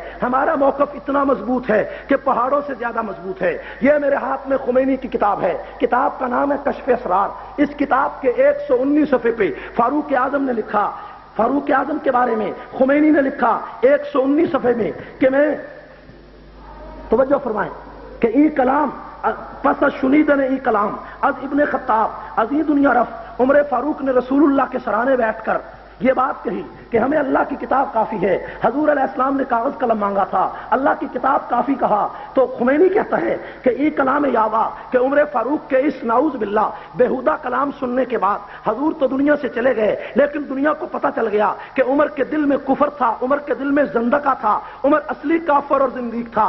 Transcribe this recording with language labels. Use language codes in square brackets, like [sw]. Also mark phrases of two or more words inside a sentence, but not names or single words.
[ur] ہمارا موقف اتنا مضبوط ہے کہ پہاڑوں سے زیادہ مضبوط ہے. یہ میرے ہاتھ میں خمینی کی کتاب ہے. کتاب کا نام ہے کشف اسرار. اس کتاب کے 119 صفحے پہ فاروق اعظم نے لکھا، فاروق اعظم کے بارے میں خمینی نے لکھا 119 صفحے میں کہ میں توجہ فرمائیں کہ [fa] ای کلام پس از شنیدن ای کلام از ابن خطاب از ای دنیا رفت، [ur] عمر فاروق نے رسول اللہ کے سرانے بیٹھ کر یہ بات کہی کہ ہمیں اللہ کی کتاب کافی ہے۔ حضور [ar] علیہ السلام [ur] نے کاغذ قلم مانگا تھا، اللہ کی کتاب کافی کہا تو خمینی کہتا ہے کہ [fa] ای کلام یاوا [ur] کہ عمر فاروق کے اس [ar] نعوذ باللہ [ur] بےہودہ کلام سننے کے بعد حضور تو دنیا سے چلے گئے، لیکن دنیا کو پتہ چل گیا کہ عمر کے دل میں کفر تھا، عمر کے دل میں زندقہ تھا، عمر اصلی کافر اور زندیق تھا۔